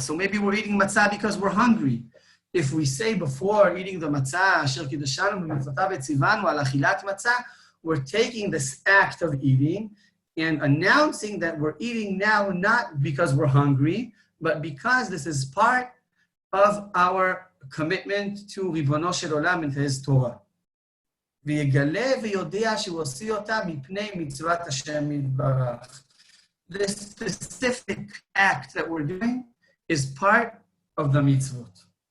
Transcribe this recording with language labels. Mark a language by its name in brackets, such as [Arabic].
[English] So maybe we're eating matzah because we're hungry. If we say before eating the matzah, [Hebrew] Asher Kiddashanu b'mitzvotav etzivanu al achilat matzah, [English] we're taking this act of eating and announcing that we're eating now not because we're hungry, but because this is part of our commitment to Ribono Shel Olam and to His Torah. [Hebrew] ויגלה ויודע שהוא עושה אותה מפני מצוות השם יתברך. [English] This specific act that we're doing is part of the mitzvot.